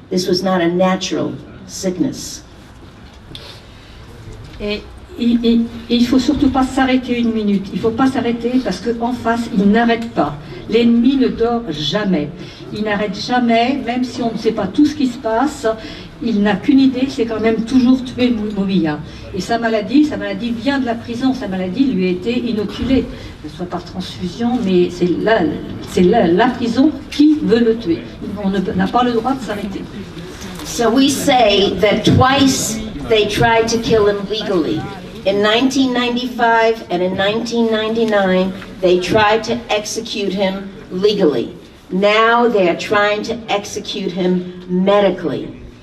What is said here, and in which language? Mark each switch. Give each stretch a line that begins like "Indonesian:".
English: This was not a natural sickness.
French: Et il faut surtout pas s'arrêter une minute. Il faut pas s'arrêter parce qu'en face, il n'arrête pas. L'ennemi ne dort jamais. Il n'arrête jamais, même si on ne sait pas tout ce qui se passe. Il n'a qu'une idée, c'est quand même toujours tuer Moumiya. Et sa maladie vient de la prison. Sa maladie lui a été inoculée, soit par transfusion, mais c'est la prison qui veut le tuer. On n'a pas le droit de s'arrêter.
English: So we say that twice they tried to kill him legally. In 1995 and in 1999, they tried to execute him legally. Now they are trying to execute him medically.